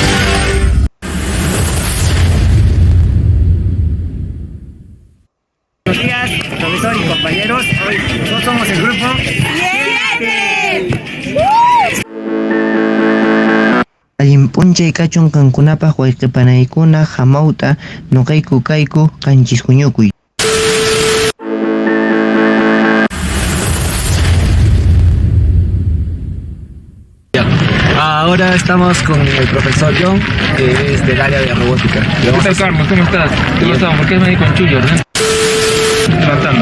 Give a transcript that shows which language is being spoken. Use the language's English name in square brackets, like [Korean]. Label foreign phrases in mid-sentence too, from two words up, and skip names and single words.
[Spanish] Buenos días, profesor y compañeros. Hoy nosotros somos el grupo 7. [Quechua] Punche kachun kankunapaq wayqipanaykuna hamawta nuqayku kayku kanchis huñukuy. [Spanish] Ahora estamos con el profesor John, que es del área de robótica. ¿Qué tal, Carlos? ¿Cómo estás? ¿Qué pasó? ¿Por qué me di con Chuyo? Tratando.